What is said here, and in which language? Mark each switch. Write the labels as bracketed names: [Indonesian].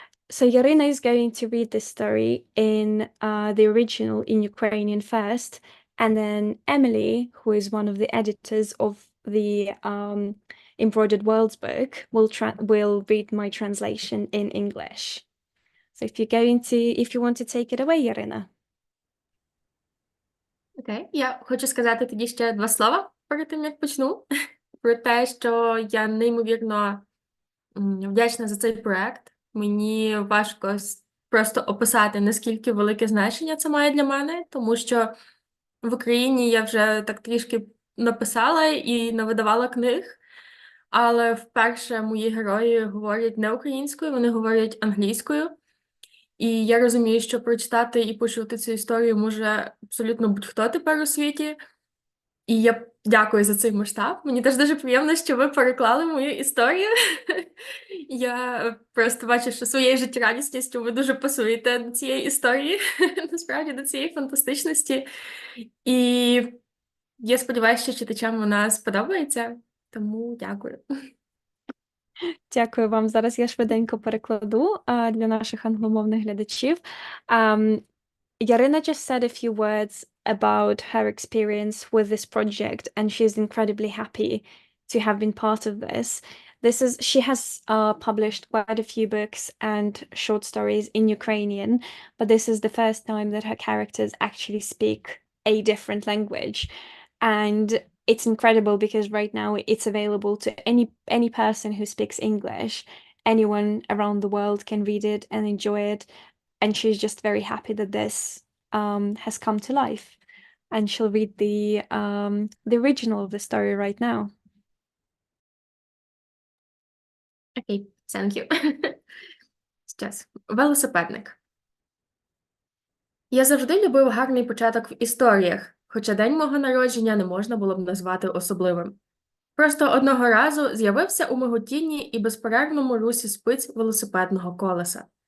[English] So Yaryna is going to read this story in the original in Ukrainian first, and then Emily, who is one of the editors of the Embroidered Worlds book, will read my translation in English. So if you want to take it away, Yaryna. [Ukrainian] Окей, я хочу сказати тоді ще 2 слова перед тим, як почну. Про те, що я неймовірно вдячна за цей проект. Мені важко просто описати, наскільки велике значення це має для мене, тому що в Україні я вже так трішки написала і навидавала книг, але вперше мої герої говорять не українською, вони говорять англійською. І я розумію, що прочитати і почути цю історію може абсолютно будь-хто тепер у світі. І я дякую за цей масштаб. Мені теж дуже приємно, що ви переклали мою історію. Я просто бачу, що своєю життєрадісністю ви дуже пасуєте до цієї історії, насправді до цієї фантастичності. І я сподіваюся, що читачам вона сподобається, тому дякую. Дякую вам. Зараз я швиденько перекладу для наших англомовних глядачів. [English] Yaryna just said a few words about her experience with this project, and she's incredibly happy to have been part of this. She has published quite a few books and short stories in Ukrainian, but this is the first time that her characters actually speak a different language. And it's incredible because right now it's available to any person who speaks English. Anyone around the world can read it and enjoy it. And she's just very happy that this has come to life. And she'll read the original of the story right now. Окей, thank you. [Ukrainian] Зараз. Велосипедник. Я завжди любив гарний початок в історіях, хоча день мого народження не можна було б назвати особливим. Просто одного разу з'явився у миготінні і безперервному русі спиць велосипедного колеса.